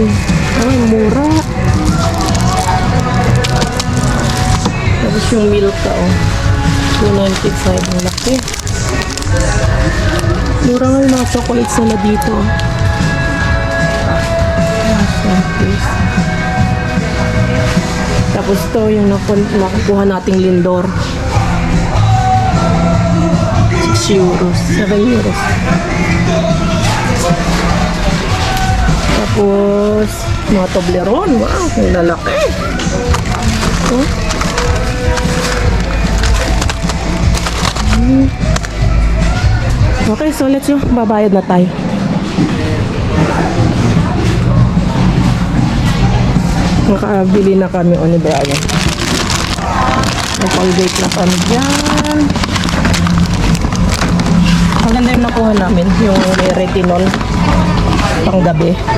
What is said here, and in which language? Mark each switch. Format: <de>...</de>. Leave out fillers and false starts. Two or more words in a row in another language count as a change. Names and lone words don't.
<tl>Ay, mura. Tapos yung Milka, 295. Ang laki. Mura nga yung mga chocolates nila dito. Tapos to yung nakukuha nating lindor. 6 euros, 7 euros. Tapos mga Toblerone, wow, ang lalaki.</tl> <en>Oh. Okay, so let's go.</en> <tl>Babayad na tayo. Nakabili na kami o ni Brian. Nag-colgate na kami dyan. Ang ganda yung nakuha namin, yung may retinol pang gabi.</tl>